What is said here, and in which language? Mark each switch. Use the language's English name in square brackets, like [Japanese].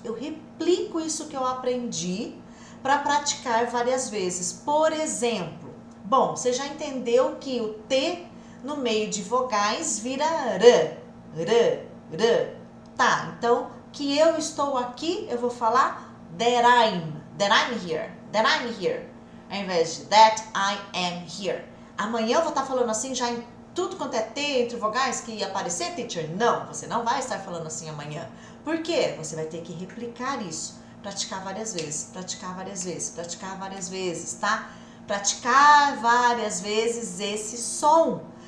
[Portuguese] Eu replico isso que eu aprendi para praticar várias vezes. Por exemplo, bom, você já entendeu que o T no meio de vogais vira R. R. R. Tá, então, que eu estou aqui, eu vou falar [English] that I'm here. That I'm here. [Portuguese] Ao invés de [English] that I am here. [Portuguese] Amanhã eu vou estar falando assim já em tudo quanto é T entre vogais que aparecer, teacher? Não, você não vai estar falando assim amanhã. Por quê? Você vai ter que replicar isso. Praticar várias vezes, praticar várias vezes, praticar várias vezes, tá? Praticar várias vezes esse som.